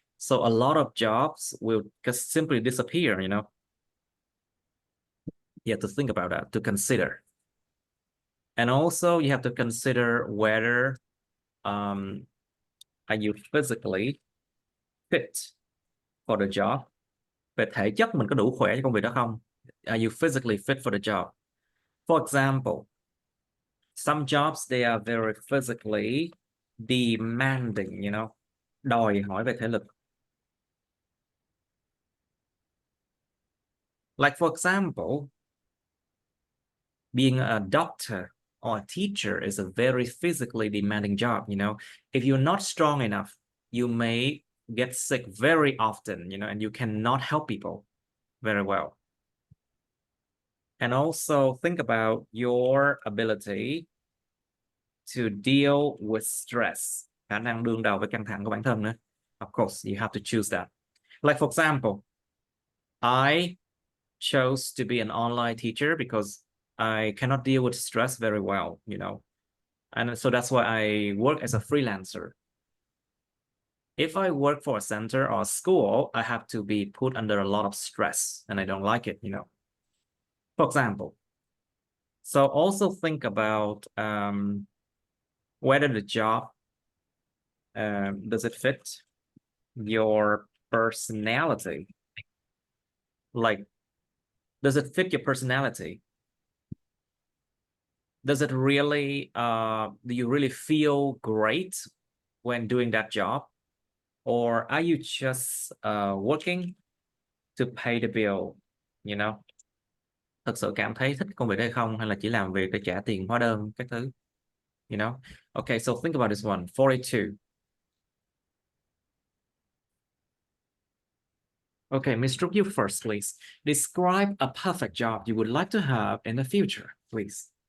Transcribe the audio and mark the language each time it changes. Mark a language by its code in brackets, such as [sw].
[en] So a lot of jobs will just simply disappear, you know. You have to think about that, to consider. And also you have to consider whether are you physically fit for the job? [vi] Về thể chất mình có đủ khỏe cho công việc đó không? [en] Are you physically fit for the job? For example, some jobs they are very physically demanding, you know, [vi] đòi hỏi về thể lực. [en] Like for example, being a doctor or a teacher is a very physically demanding job, you know. If you're not strong enough, you may get sick very often, you know, and you cannot help people very well. And also think about your ability to deal with stress, [vi] khả năng đương đầu với căng thẳng của bản thân nữa. [en] Of course, you have to choose that. Like for example, I chose to be an online teacher because I cannot deal with stress very well, you know. And so that's why I work as a freelancer. If I work for a center or a school, I have to be put under a lot of stress and I don't like it, you know. For example. So also think about whether the job, does it fit your personality? Like, does it fit your personality? Does it really, do you really feel great when doing that job? Or are you just working to pay the bill, you know? [vi] Thật sự cảm thấy thích công việc hay không, hay là chỉ làm việc để trả tiền hóa đơn các thứ, [en] you know? Okay, so think about this one. 42. Okay, Ms. Trúc, you first, please. Describe a perfect job you would like to have in the future, please.